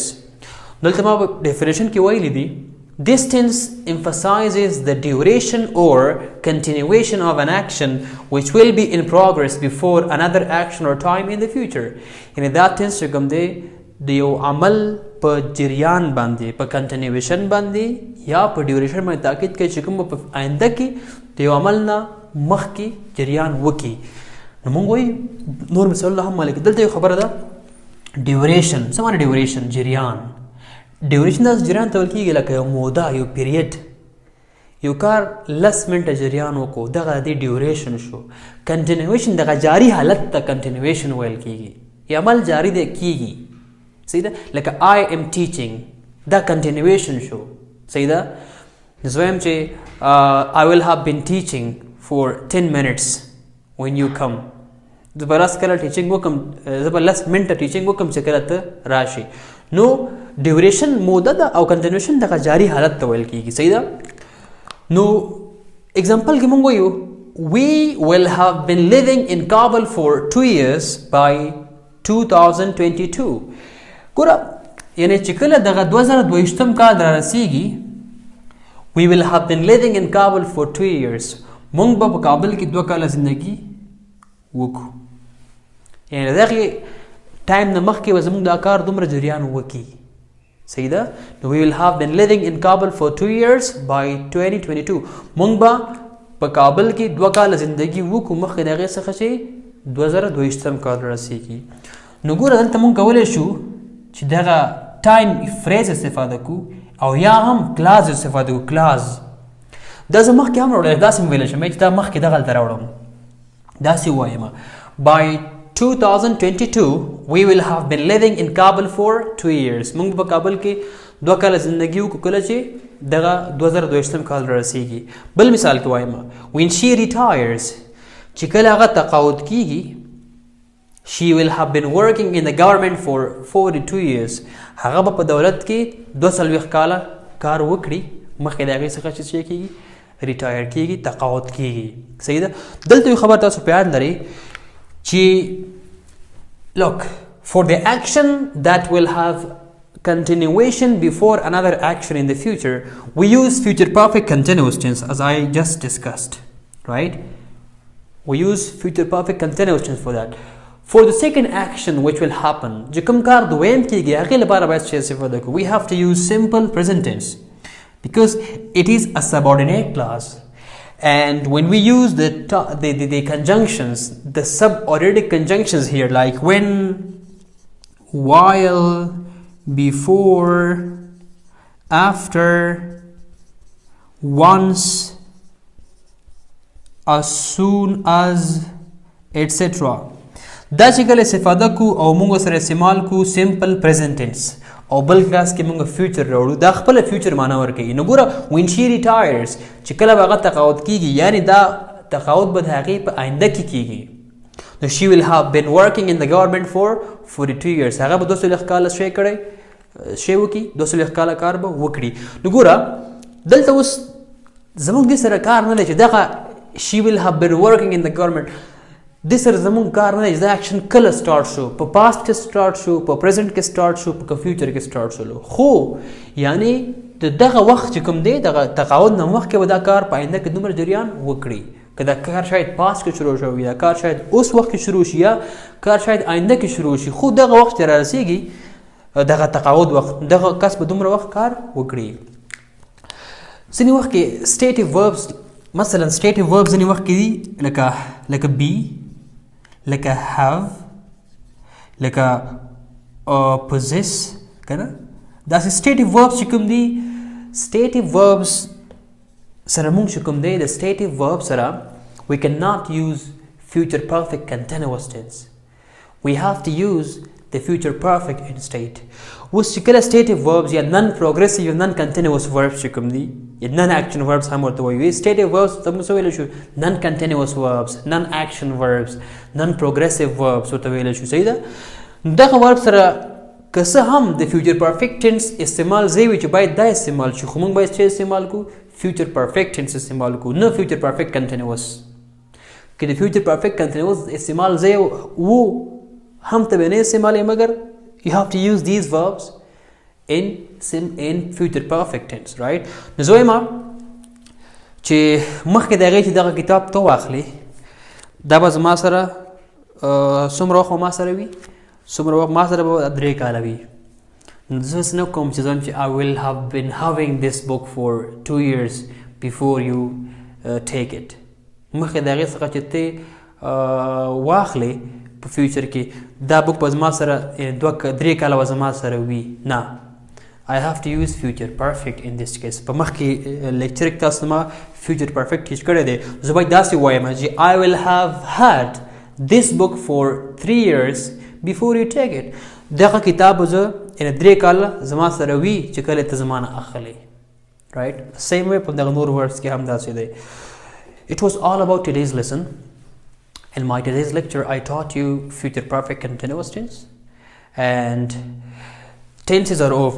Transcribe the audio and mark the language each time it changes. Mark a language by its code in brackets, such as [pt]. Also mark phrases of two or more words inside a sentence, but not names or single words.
[ps] دلته ما ډیفینیشن کې ویلی دی [en] this tense emphasizes the duration or continuation of an action which will be in progress before another action or time in the future. [ps] یعنی دا tense چې کوم دی د یو عمل په جریان باندې په کنټینیویشن باندې یا په ډیوریشن باندې تاکید کوي چې کوم په آینده کې د یو عمل نه مخکې جریان وکړي نو موږ وایو نور مثال هم مالک دلته یو خبره ده ډیوریشن څه معنی ډیوریشن جریان ډیوریشن داسې جریان ته ویل کېږي لکه یو موده یو پیریډ یو کار لس منټه جریان وکړو دغه د ډیوریشن شو. کنټینیویشن دغه جاری حالت ته کنټینیویشن ویل کیږي. یا عمل جاری دی کیږي. صحیح ده؟ لکه [en] I am teaching [ps] دا کنټینیویشن شو. صحیح ده؟ زه وایم چې [en] I will have been teaching for 10 minutes when you come. [ps] زه به راس کله ټیچینګ وکم، زه به لس منټه ټیچینګ وکم چې کله ته راشي. نو ډیوریشن موده ده او کنټینیویشن دغه جاری حالت ته ویل کیږي. صحیح ده؟ نو اگزامپل کې مونږ وایو [en] we will have been living in Kabul for 2 years by 2022. [ps] ګوره یعنی چې کله دغه 2022م کال را رسیږي [en] we will have been living in Kabul for 2 years. [ps] مونږ به په کابل کې 2 کاله زندگی وکړو. یعنی دغه ټایم نه مخکې به زموږ دا کار دومره جریان وکړي. صحیح ده؟ [en] نو we will have been living in Kabul for 2 years by 2022. [ps] مونږ به په کابل کې 2 کاله زندگی وکړو مخکې د هغې څخه چې 2022م کال رسیږي. نو ګوره دلته مونږ کولی شو چې دغه ټایم فریز استفاده کړو او یا هم کلاز استفاده کړو. کلاز دا زه مخکې هم راوړی، داسې مې ویلی شم چې دا مخکې دغلته راوړم، داسې وایم [en] by 2022 we will have been living in Kabul for 2 years. [ps] مونږ په کابل کې 2 کاله زندگی وکړو کله چې دغه 2022م کال رسیږي. بل مثال کې وایم [en] when she retires [ps] چې کله هغه تقاعد کیږي [en] she will have been working in the government for 42 years. [ps] هغه به په دولت کې 42 کاله کار وکړي مخکې د هغې څخه چې کیږي ریټایر کیږي، تقاعد کیږي. صحیح ده؟ دلته یو خبر تاسو په یاد لرئ چې [en] look for the action that will have continuation before another action in the future we use future perfect continuous tense as I just discussed, right? We use future perfect continuous tense for that. For the second action which will happen [ps] چې کوم کار دویم کیږي هغې لپاره باید څه استفاده کړو. [en] We have to use simple present tense because it is a subordinate clause. And when we use the conjunctions, the subordinate conjunctions here like when, while, before, after, once, as soon as, etc. [ps] دا چې کله استفاده کو او موږ سره استعمال کو سمپل پریزنټ ټینس او بل کلاس کې موږ فیوچر راوړو دا خپل فیوچر معنا ورکوي. نو ګوره [en] when she retires [ps] چې کله به هغه تقاعد کیږي یعنی دا تقاعد به د هغې په آینده کې کیږي. [en] نو she will have been working in the government for 42 years. [ps] هغه به 240 کاله شی وکړي 240 کاله کار به وکړي. نو ګوره دلته اوس زموږ دې سره کار نه دی چې دغه [en] she will have been working in the government [ps] د سره زموږ کار نه دی چې دا اکشن کله سټارټ شو، په پاست کې سټارټ شو، په پریزنټ کې سټارټ شو، په فیوچر کې سټارټ شو. خو یعنی دغه وخت چې کوم دی دغه تقاعد نه مخکې به دا کار په آینده کې دومره جریان وکړي. که دا کار شاید پاست کې شروع شوی یا کار شاید اوس وخت کې شروع شي یا کار شاید آینده کې شروع شي، خو دغه وخت چې را رسیږي دغه تقاعد وخت دغه کس به دومره وخت کار وکړي. ځینې وخت کې [en] stative verbs [ps] مثلا [en] stative verbs [ps] ځینې وخت کې دي لکه be لکه have لکه possess کنه داسې [en] stative verbs [ps] چې کوم دي [en] stative verbs [ps] سره مونږ چې کوم دی د [en] stative verb [ps] سره [en] we cannot use future perfect continuous tense. We have to use the future perfect instead. [ps] اوس چې کله [en] stative verbs [ps] یا [en] non progressive [ps] یا [en] non continuous verbs [ps] چې کوم دي یا [en] non action verbs [ps] هم ورته وایي. [en] stative verbs [ps] ته موږ څه ویلی شو؟ [en] non continuous verbs، non action verbs، non progressive verbs [ps] ورته ویلی شو. صحیح ده؟ دغه verb سره که څه هم د [en] future perfect tense [ps] استعمال ځای وي چې باید دا استعمال شي، خو موږ باید څه استعمال کړو؟ [en] future perfect tense [ps] استعمال کړو، نه [en] future perfect continuous. [ps] که د [en] future perfect continuous [ps] استعمال ځای وو هم ته به نه استعمالوي، مګر [en] you have to use these verbs in future perfect tense, right? [ps] نو زه وایم چې مخکې د هغې چې دغه کتاب ته واخلې دا به زما سره څومره وخت ما سره وي؟ څومره وخت ما سره به 3 کاله وي. نو زه هڅه نه کوم چې زه [en] I will have been having this book for 2 years before you take it. [ps] مخکې د هغې څخه چې ته واخلې په فیوچر کې دا بوک به زما سره 3 کاله به زما سره وي. [en] نه I have to use future perfect in this case. [ps] په مخ کې لیکچر کې تاسو ما [en] future perfect teach [ps] کړی دی. زه باید داسې وایم چې [en] I will have had this book for 3 years before you take it. [ps] دغه کتاب زه ان 3 کاله زما سره وی چې کله ته زمانه اخلي. [en] Right? Same way [ps] په دغه نور words کې هم داسې دی. [en] It was all about today's lesson. In my today's lecture, I taught you future perfect continuous tense, and tenses are over.